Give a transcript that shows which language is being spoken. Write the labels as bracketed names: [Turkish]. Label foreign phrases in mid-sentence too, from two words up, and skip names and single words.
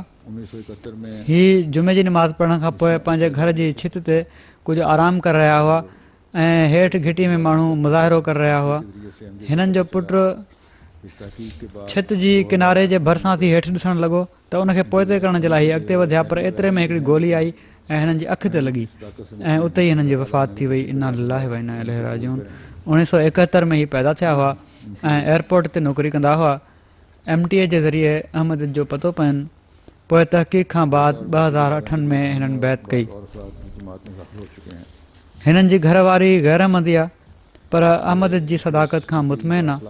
[Sindhi] ही जुमे जी नमाज़ पढ़ण खां पोइ पंहिंजे घर जी छित ते कुझु आराम करे रहिया हुआ ऐं हेठि घिटी में माण्हू मुज़ाहिरो करे रहिया हुआ। हिननि जो पुटु छित जी किनारे जे भरिसां थी हेठि ॾिसणु लॻो त उनखे पोइते करण जे लाइ अॻिते वधिया, पर एतिरे में हिकिड़ी गोली आई ऐं हिननि जी अखि ते लॻी ऐं उते ई हिननि जी वफ़ात थी वई। [Arabic] إنا لله وإنا إليه راجعون. [Sindhi] 1971 में ही पैदा थिया हुआ ऐं एयरपोर्ट ते नौकरी कंदा हुआ। MTA जे ज़रिए अहमद जो पतो पयुनि। पोइ तहक़ीक़ खां बाद 2008 में हिननि बैत कई। हिननि जी घरवारी गैरअहमदी आहे, पर अहमद जी सदाकत खां मुतमइन आहे।